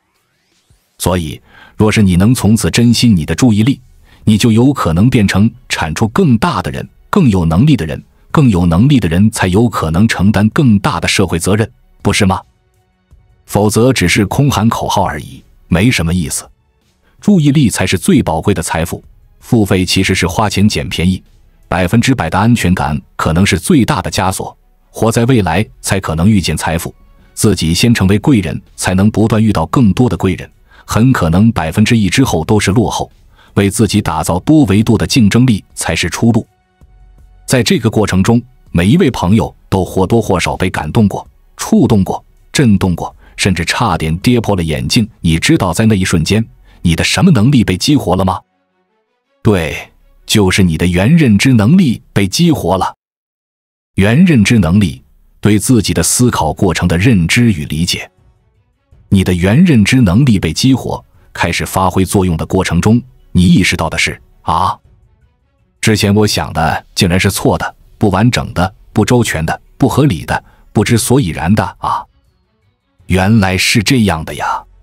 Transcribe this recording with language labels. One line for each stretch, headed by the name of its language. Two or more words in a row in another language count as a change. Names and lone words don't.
Chinese: 所以，若是你能从此珍惜你的注意力，你就有可能变成产出更大的人，更有能力的人，更有能力的人才有可能承擔更大的社會責任，不是嗎？否則只是空喊口號而已，沒什麼意思。注意力才是最寶貴的財富，付費其實是花錢撿便宜，100%的安全感可能是最大的枷鎖，活在未來才可能遇見財富，自己先成為貴人，才能不斷遇到更多的貴人，很可能1%之後都是落後，為自己打造多維度的競爭力才是出路。在這個過程中，每一位朋友都或多或少被感動過、觸動過、震動過，甚至差點跌破了眼鏡。你知道在那一瞬間，你的什麼能力被激活了嗎？對，就是你的原認知能力被激活了。原認知能力，對自己的思考過程的認知與理解。你的原認知能力被激活，開始發揮作用的過程中，你意識到的是之前我想的竟然是錯的、不完整的、不周全的、不合理的、不知所以然的原來是這樣的呀！